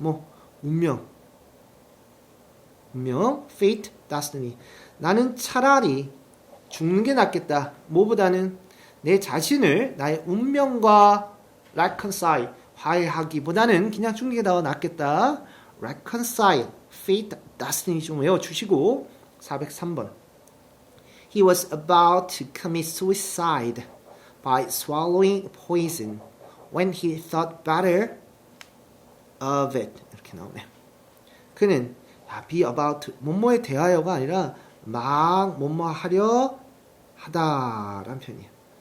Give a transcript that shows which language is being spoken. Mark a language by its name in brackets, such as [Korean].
[Korean] 뭐 운명, fate, destiny. 나는 차라리 죽는 게 낫겠다. 뭐보다는 내 자신을 나의 운명과 reconcile, 화해하기보다는 그냥 죽는 게 더 낫겠다. [English] reconcile, fate, destiny [Korean] 좀 외워주시고 [English] 403번 He was about to commit suicide by swallowing poison when he thought better of it. [Korean] 이렇게 나오네요. 그는 be about 뭐뭐에 대하여가 아니라 막 뭐뭐 하려 하다라는 표현이에요.